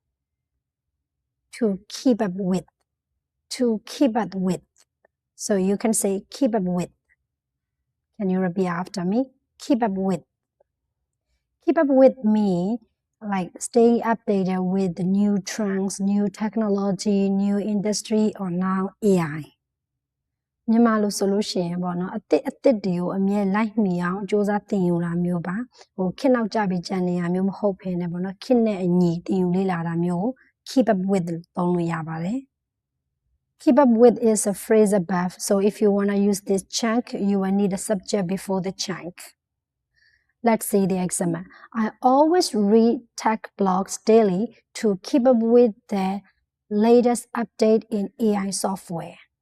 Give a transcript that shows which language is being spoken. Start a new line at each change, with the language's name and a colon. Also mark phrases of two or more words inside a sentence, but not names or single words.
English: To keep up with. To keep up with. So you can say keep up with. Can you repeat after me? Keep up with. Keep up with me, like stay updated with the new trends, new technology, new industry, or now AI.
Burmese: မြန်မာလိုဆိုလို့ရှိရင်ပေါ့နော်အစ်စ်တွေကိုအမြဲလိုက်မိအောင်စူးစမ်းသင်ယူတာမျိုးပါခေတ်နောက်ကျပြီးကြံနေရမျိုးမဟုတ်ဘဲနဲ့ပေါ့နော်ခေတ်နဲ့အညီသင်ယူလေ့လာတာမျိုး
English: keep up with
Burmese: သုံးလို့ရပါတယ်
English: Keep up with is a phrase above, so if you want to use this chunk, you will need a subject before the chunk. Let's see the example. I always read tech blogs daily to keep up with the latest update in AI software.